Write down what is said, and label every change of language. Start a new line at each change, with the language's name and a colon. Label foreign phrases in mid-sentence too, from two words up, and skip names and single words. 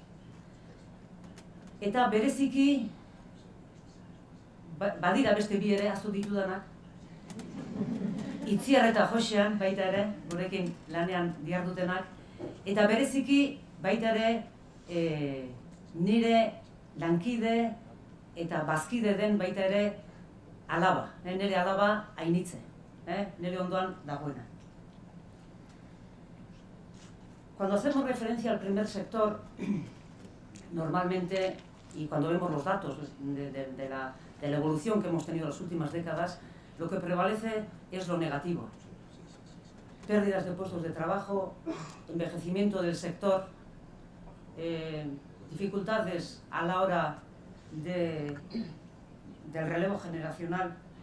Basque: eta bereziki, badira beste bi ere, aztu ditudanak, Itziar eta Josean baita ere, gurekin lanean dihardutenak, eta bereziki baita ere nire lankide eta bazkide den baita ere alaba, nire alaba Ainitze, nire ondoan dagoena.
Spanish: Cuando hacemos referencia al primer sector, normalmente, y cuando vemos los datos de la evolución que hemos tenido en las últimas décadas, lo que prevalece es lo negativo. Pérdidas de puestos de trabajo, envejecimiento del sector, dificultades a la hora del relevo generacional.